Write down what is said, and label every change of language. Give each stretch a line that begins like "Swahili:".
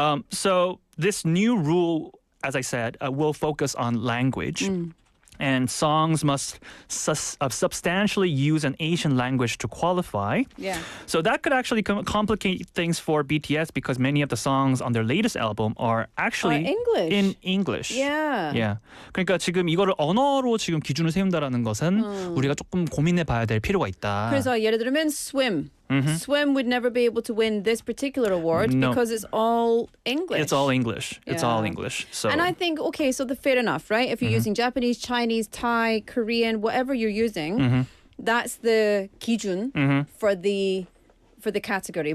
English: So this new rule, as I said, will focus on language. And songs must substantially use an Asian language to qualify. Yeah. So that could actually complicate things for BTS because many of the songs on their latest album are actually English. in English. Yeah. Yeah.
Korean: 그러니까 지금 이거를 언어로 지금 기준을 세운다라는 것은 우리가 조금 고민해 봐야 될 필요가 있다. 그래서 예를 들면 Swim.
English: Swim would never be able to win this particular award because it's all English. It's all English. It's all Yeah. English. So And I think, okay, so fair enough, right? If you're using Japanese, Chinese, Thai, Korean, whatever you're using, that's the 기준 for the category.